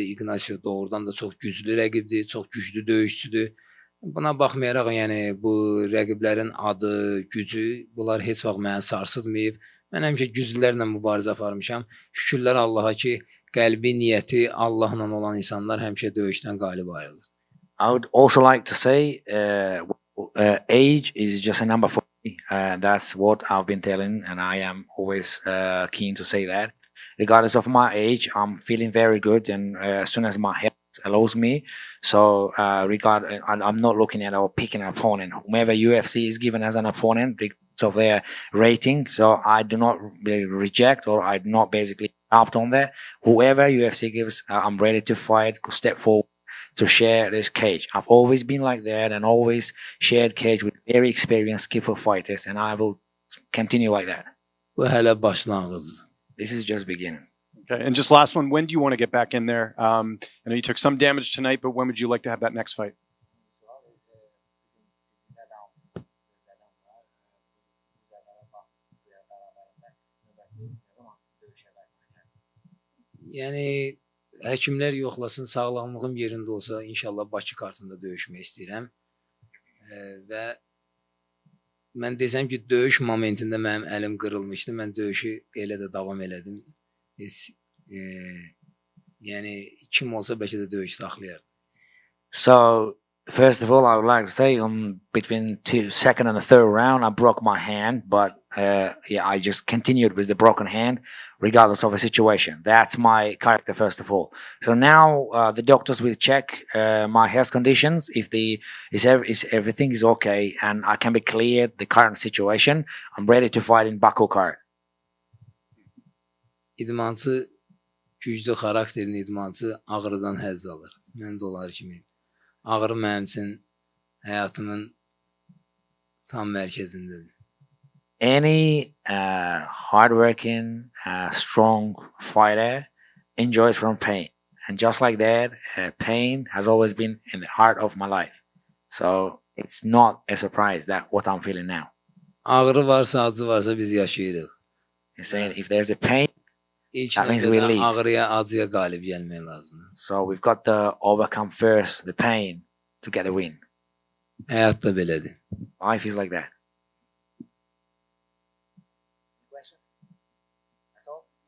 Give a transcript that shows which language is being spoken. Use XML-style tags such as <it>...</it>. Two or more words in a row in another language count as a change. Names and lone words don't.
<az>Ignacio doğrudan da çox güclü rəqibdir, çox güclü döyüşçüdür. Buna baxmayaraq, yəni bu rəqiblərin adı, gücü, bunlar heç vaxt məni sarsıtmayıb. Mən həmişə güclülərlə mübarizə aparmışam. Şükürlər Allaha ki, qəlbi, niyyəti Allahla olan insanlar həmişə döyüşdən qalib ayrılır.</az> <en>I would also like to say age is just a number for me. That's what I've been telling, and I am always keen to say that. Regardless of my age, I'm feeling very good, and as soon as my health allows me, so I'm not looking at or picking an opponent. Whomever UFC is given as an opponent, regardless of their rating, so I do not reject or I do not basically opt on that. Whoever UFC gives, I'm ready to fight, step forward to share this cage. I've always been like that and always shared cage with very experienced, skillful fighters, and I will continue like that.</en> <az>Bu hələ başlanğıcdır.</az> <en>This is just beginning. Okay, and just last one, when do you want to get back in there? I know you took some damage tonight, but when would you like to have that next fight?</en> <az>Yəni həkimlər yoxlasın, sağlamlığım yerində olsa, inşallah Bakı kartında döyüşmək istəyirəm. Və mən desəm ki, döyüş momentində mənim əlim qırılmışdı. Mən döyüşü elə də davam elədim. Yəni kim olsa bəlkə də döyüş saxlayardı.</az> <en>So, first of all, I would like to say between second and the third round, I broke my hand, but I just continued with the broken hand, regardless of the situation. That's my character, first of all. So now the doctors will check my health conditions. If everything is okay and I can be cleared the current situation, I'm ready to fight in Baku card.</en> <az>İdmançı, güclü xarakterin idmançı ağrıdan həzz alır. Mən də onlar kimi. Ağrı mənim üçün həyatımın tam mərkəzindədir.</az> <en>Any hardworking, strong fighter enjoys from pain. And just like that, pain has always been in the heart of my life. So it's not a surprise that what I'm feeling now.</en> <az>Ağrı varsa, acı varsa biz yaşayırıq.</az> <en>He's saying if there's a pain, that means we live.</en> <az>Ağrıya, acıya qalib gəlmək lazımdır.</az> <en>So we've got to overcome first the pain to get a win.</en> <az>Həyat da belədir.</az> <en>Life is like that. Thank you so much.</en>